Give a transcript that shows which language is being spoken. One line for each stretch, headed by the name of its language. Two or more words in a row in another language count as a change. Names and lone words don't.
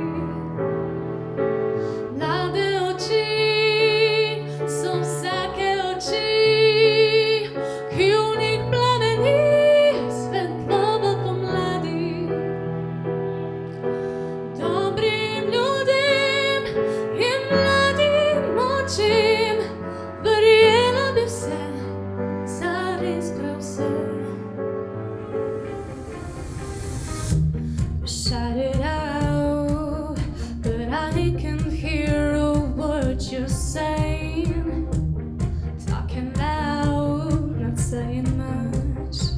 Slovenian: Mlade oči so vsake oči, ki v njih plameni svetloba pomladi. Dobrim ljudem in mladim očem verjela bi vse, zares prav vse.
English: Shout it out, but I can hear a word you're saying. Talking loud, not saying much.